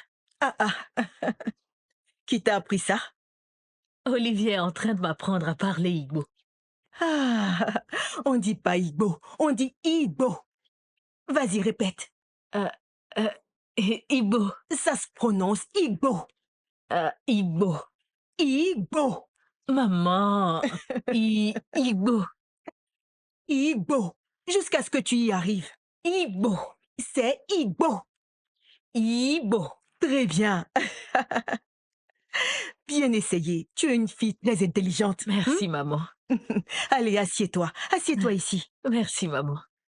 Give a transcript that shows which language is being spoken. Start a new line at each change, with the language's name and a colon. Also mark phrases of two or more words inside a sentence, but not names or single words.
French: Ah ah, qui t'a appris ça? Olivier est en train de m'apprendre à parler Igbo. Ah, on dit pas Igbo, on dit Igbo. Vas-y, répète. Euh, Igbo. Ça se prononce Igbo. Igbo. Igbo. Maman. Igbo. Igbo. Jusqu'à ce que tu y arrives. Igbo. C'est Igbo. Igbo. Très bien. Bien essayé. Tu es une fille très intelligente. Merci, maman. Allez, assieds-toi. Assieds-toi ici. Merci, maman.